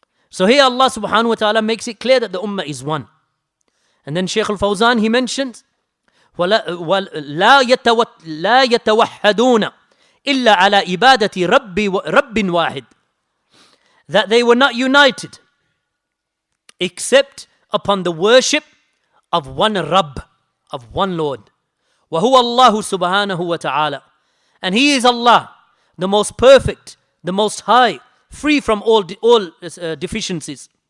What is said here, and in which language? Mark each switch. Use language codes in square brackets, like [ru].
[en] So here Allah subhanahu wa ta'ala makes it clear that the ummah is one. And then Shaykh al-Fawzan, he mentions, [ar] لا يتوحدون إلا على إبادة رب واحد. [en] That they were not united except upon the worship of one Rabb, of one Lord. [ar] وهو الله سبحانه وتعالى. [en] And He is Allah, the most perfect, the most high, free from all deficiencies.